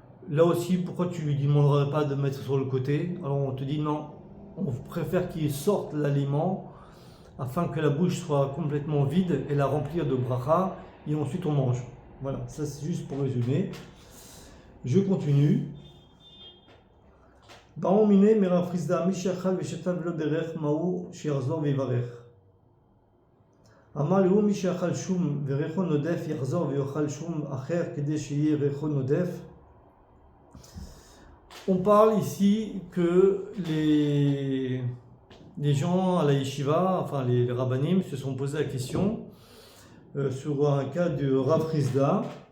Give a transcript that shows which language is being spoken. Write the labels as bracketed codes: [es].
[fr] Là aussi, pourquoi tu lui demanderais pas de mettre sur le côté? Alors on te dit non, on préfère qu'il sorte l'aliment afin que la bouche soit complètement vide et la remplir de bracha, et ensuite on mange. Voilà, ça c'est juste pour résumer. Je continue. [he] באו מיני מרב חיסדא, מי שאכל ושתה ולא בירך מהו שיחזור ויברך. אמר לו מי שאכל שום וריחו נודף יחזור ויאכל שום אחר כדי שיהיה ריחו נודף. [fr] On parle ici que les gens à la yeshiva, enfin les rabbanim, se sont posé la question sur un cas de Rav Rizda.